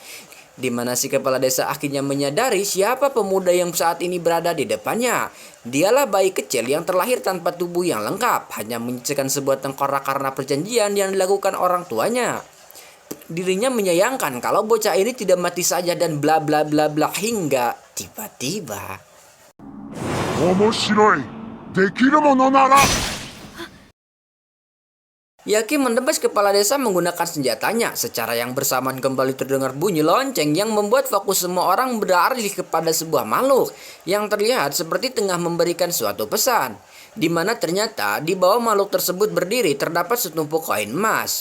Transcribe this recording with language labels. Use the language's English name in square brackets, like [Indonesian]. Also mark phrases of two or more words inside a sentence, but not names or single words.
[Indonesian] Di mana si kepala desa akhirnya menyadari siapa pemuda yang saat ini berada di depannya. Dialah bayi kecil yang terlahir tanpa tubuh yang lengkap, hanya menyisakan sebuah tengkorak karena perjanjian yang dilakukan orang tuanya. Dirinya menyayangkan kalau bocah ini tidak mati saja dan bla bla bla bla hingga tiba-tiba. [Japanese] 面白い。できるものなら [Indonesian] Yaki menebas kepala desa menggunakan senjatanya. Secara yang bersamaan kembali terdengar bunyi lonceng yang membuat fokus semua orang beralih kepada sebuah makhluk yang terlihat seperti tengah memberikan suatu pesan. Di mana ternyata di bawah makhluk tersebut berdiri terdapat setumpuk koin emas.